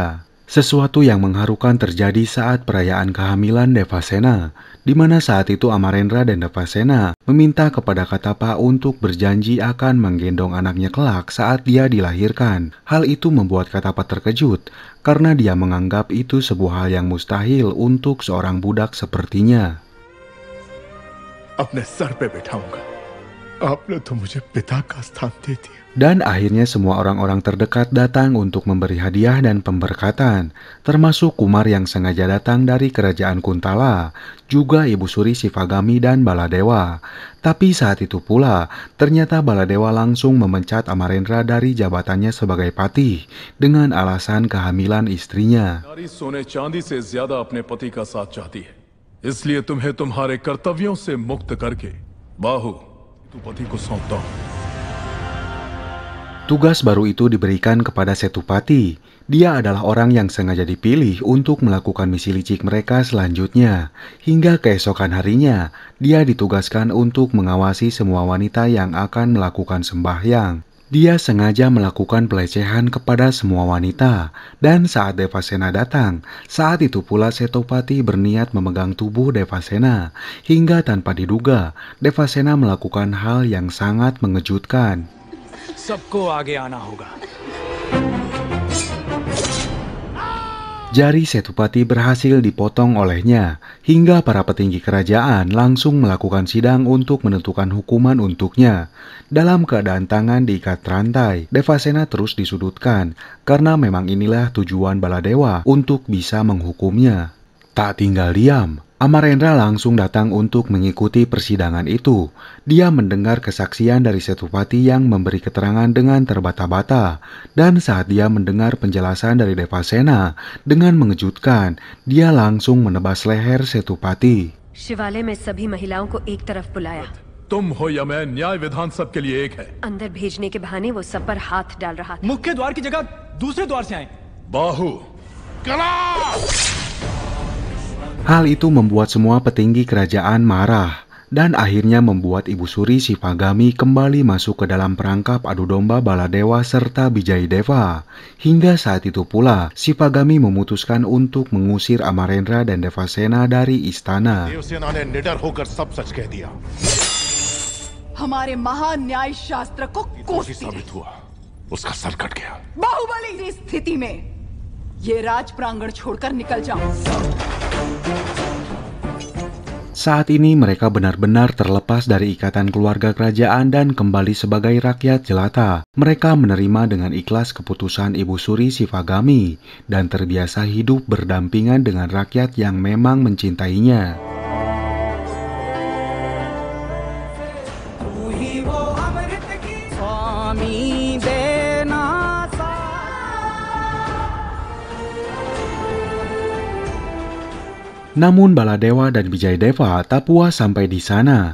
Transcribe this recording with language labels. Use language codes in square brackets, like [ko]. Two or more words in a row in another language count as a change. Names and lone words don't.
[id] Sesuatu yang mengharukan terjadi saat perayaan kehamilan Devasena, di mana saat itu Amarendra dan Devasena meminta kepada Katapa untuk berjanji akan menggendong anaknya kelak saat dia dilahirkan. Hal itu membuat Katapa terkejut, karena dia menganggap itu sebuah hal yang mustahil untuk seorang budak sepertinya. [hi] अपने सर पे बैठाऊंगा। आपने तो मुझे पिता का स्थान दे दिया। [id] Dan akhirnya semua orang-orang terdekat datang untuk memberi hadiah dan pemberkatan, termasuk Kumar yang sengaja datang dari kerajaan Kuntala, juga Ibu Suri Shivagami dan Baladewa. Tapi saat itu pula, ternyata Baladewa langsung memecat Amarendra dari jabatannya sebagai patih dengan alasan kehamilan istrinya. [hi] नारी सोने चांदी से ज्यादा अपने पति का साथ चाहती है, इसलिए तुम्हें तुम्हारे कर्तव्यों से मुक्त करके बाहु तू पति को सौंपता हूं। [id] Tugas baru itu diberikan kepada Setupati. Dia adalah orang yang sengaja dipilih untuk melakukan misi licik mereka selanjutnya. Hingga keesokan harinya, dia ditugaskan untuk mengawasi semua wanita yang akan melakukan sembahyang. Dia sengaja melakukan pelecehan kepada semua wanita. Dan saat Devasena datang, saat itu pula Setupati berniat memegang tubuh Devasena. Hingga tanpa diduga, Devasena melakukan hal yang sangat mengejutkan. [hi] सबको आगे आना होगा। [id] Jari Setupati berhasil dipotong olehnya, hingga para petinggi kerajaan langsung melakukan sidang untuk menentukan hukuman untuknya. Dalam keadaan tangan diikat rantai, Devasena terus disudutkan, karena memang inilah tujuan Baladewa untuk bisa menghukumnya. Tak tinggal diam, Amarendra langsung datang untuk mengikuti persidangan itu. Dia mendengar kesaksian dari Setupati yang memberi keterangan dengan terbata-bata. Dan saat dia mendengar penjelasan dari Devasena, dengan mengejutkan, dia langsung menebas leher Setupati. [hi] शिवालय में सभी महिलाओं को एक तरफ बुलाया। तुम हो या मैं, न्याय विधान सबके लिए एक है। अंदर भेजने के बहाने वो सब पर हाथ डाल रहा था। मुख्य द्वार की जगह दूसरे द्वार से आए। बाहु [id] Hal itu membuat semua petinggi kerajaan marah, dan akhirnya membuat Ibu Suri Shivagami kembali masuk ke dalam perangkap adu domba Baladewa serta Bijayadeva. Hingga saat itu pula, Shivagami memutuskan untuk mengusir Amarendra dan Devasena dari istana. [hi] देवसेना ने निडर होकर सब सच कह दिया। हमारे महान न्याय शास्त्र को कोसती साबित हुआ, उसका सर कट गया। बाहुबली की स्थिति में ये राज प्रांगण छोड़कर निकल जाओ। [id] Saat ini mereka benar-benar terlepas dari ikatan keluarga kerajaan dan kembali sebagai rakyat jelata. Mereka menerima dengan ikhlas keputusan Ibu Suri Shivagami dan terbiasa hidup berdampingan dengan rakyat yang memang mencintainya. Namun Baladewa dan Wijayadeva tak puas sampai di sana.